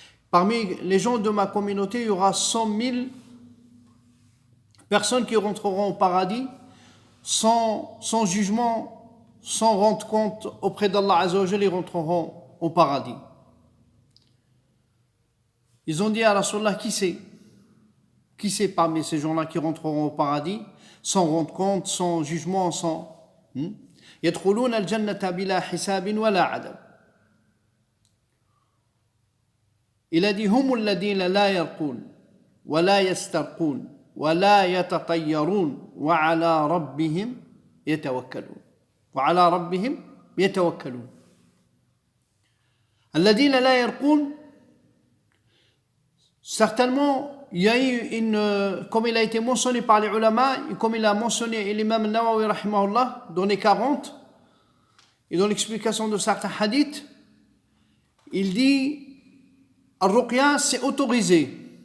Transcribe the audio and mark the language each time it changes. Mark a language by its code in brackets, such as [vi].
[fr] Parmi les gens de ma communauté, il y aura 100 000 personnes qui rentreront au paradis sans jugement, sans rendre compte auprès d'Allah Azza wa Jalla, ils rentreront au paradis. Ils ont dit à Rasulullah, qui c'est parmi ces gens-là qui rentreront au paradis sans rendre compte, sans jugement, sans... [ar] يدخلون الجنة بلا حساب ولا عذاب. [fr] Il a dit [ar] هم الذين لا يرقون ولا يسترقون ولا يتطيرون وعلى ربهم يتوكلون. الذين لا يرقون, [fr] certainement il y a eu comme il a été mentionné par les ulama, et comme il a mentionné l'imam Nawawi rahimahullah dans les 40 et dans l'explication de certains hadiths, il dit al-ruqya c'est autorisé.